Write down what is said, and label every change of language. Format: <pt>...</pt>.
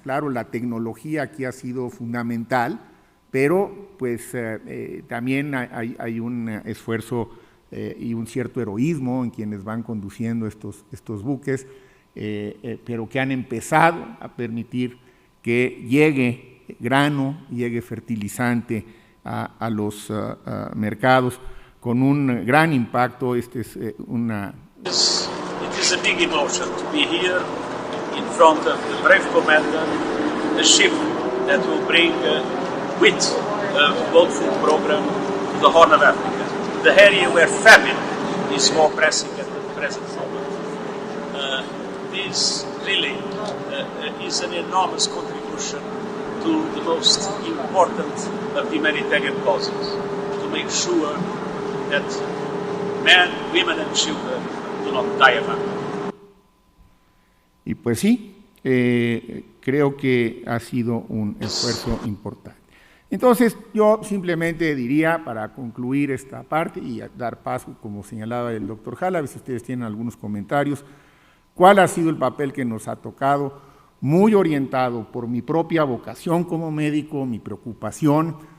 <es>Claro, la tecnología aquí ha sido fundamental, pero pues también hay un esfuerzo y un cierto heroísmo en quienes van conduciendo estos buques, pero que han empezado a permitir que llegue grano, llegue fertilizante a los mercados con un gran impacto. Este es una...</es> <en>It is a big emotion to be here in front of the brave commander, a ship that will bring wheat, a world food program to the Horn of Africa, the area where famine is more pressing at the present moment. This really is an enormous contribution to the most important of the humanitarian causes, to make sure that men, women and children do not die of hunger.</en> <es>Y pues sí, creo que ha sido un esfuerzo importante. Entonces, yo simplemente diría, para concluir esta parte y dar paso, como señalaba el doctor Jala, si ustedes tienen algunos comentarios, cuál ha sido el papel que nos ha tocado, muy orientado por mi propia vocación como médico, mi preocupación</es>